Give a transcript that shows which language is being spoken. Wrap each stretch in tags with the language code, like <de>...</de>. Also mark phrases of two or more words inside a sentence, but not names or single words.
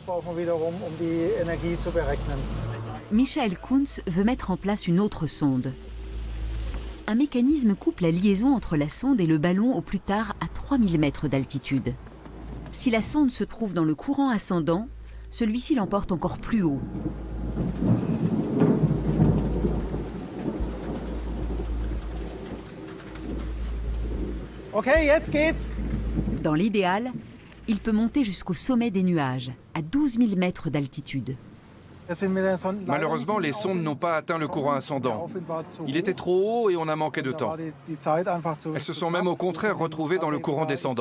<fr>Michael Kunz veut mettre en place une autre sonde. Un mécanisme coupe la liaison entre la sonde et le ballon au plus tard à 3000 mètres d'altitude. Si la sonde se trouve dans le courant ascendant, celui-ci l'emporte encore plus haut.</fr> <de>Okay, jetzt geht's.</de> <fr>Dans l'idéal, il peut monter jusqu'au sommet des nuages, à 12 000 mètres d'altitude. Malheureusement, les sondes n'ont pas atteint le courant ascendant. Il était trop haut et on a manqué de temps. Elles se sont même au contraire retrouvées dans le courant descendant.</fr>